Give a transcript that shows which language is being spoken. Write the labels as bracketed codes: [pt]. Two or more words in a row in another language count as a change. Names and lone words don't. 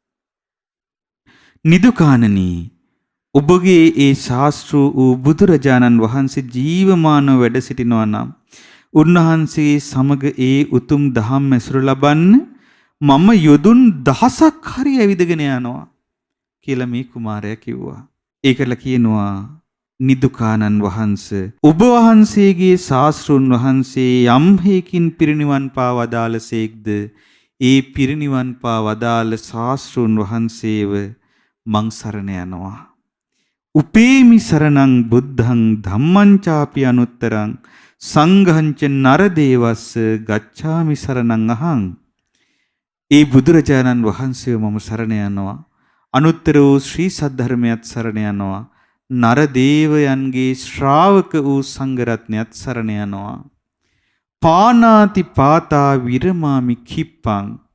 [si] නිදුකානනි, ඔබගේ ඒ ශාස්ත්‍ර වූ බුදුරජාණන් වහන්සේ ජීවමානව වැඩ සිටිනවා නම් උන්වහන්සේ සමග ඒ උතුම් දහම් ඇසුර ලබන්න මම යොදුන් දහසක් හරි ඇවිදගෙන යනවා කියලා මේ කුමාරයා කිව්වා. ඒකල කියනවා, නිදුකානන් වහන්සේ ඔබ වහන්සේගේ ශාස්ත්‍රුන් වහන්සේ යම් හේකින් පිරිනිවන් පා වදාළසේක්ද ඒ පිරිනිවන් පා වදාළ ශාස්ත්‍රුන් වහන්සේව මං සරණ යනවා. [pi] උපේමි සරණං බුද්ධං ධම්මං චාපි අනුත්තරං සංඝං ච නරදේවස්ස ගච්ඡාමි සරණං අහං. [si] ඒ බුදුරජාණන් වහන්සේව මම සරණ යනවා. අනුත්තර වූ ශ්‍රී සද්ධර්මයත් සරණ යනවා. නරදේවයන්ගේ ශ්‍රාවක වූ සංඝ රත්නයත් සරණ යනවා. [pi] පානාති පාතා විරමාමි කිප්පං.